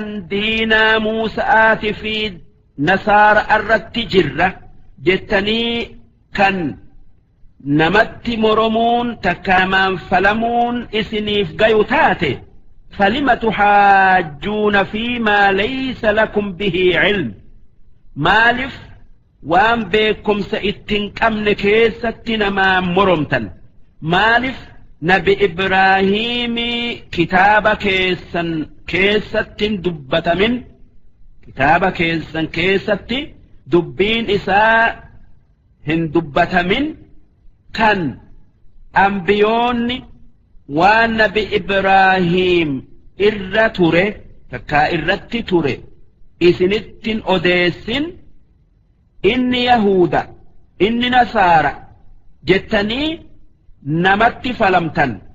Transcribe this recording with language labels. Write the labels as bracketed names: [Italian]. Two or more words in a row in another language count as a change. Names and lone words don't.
[Oromo] diinaa Muusa'aati fi nasaara irratti jirra jettanii kan namatti moromuun takkaamaan falamuun isiniif gayu taate [Arabic] فلم تحاجون فيما ليس لكم به علم [Oromo] maalif waan beekumsa ittiin qabne keessatti namaan moromtan maalif nabi Ibraahiimi kitaaba keessan keessatti dubbatamin kitaaba keessan keessatti dubbiin isaa hin dubbatamin kan ambiyoonni waan nabi Ibraahiim irra ture takkaa irratti ture isinittin odeessin inni yahuda inni nasaara jettanii namatti falamtan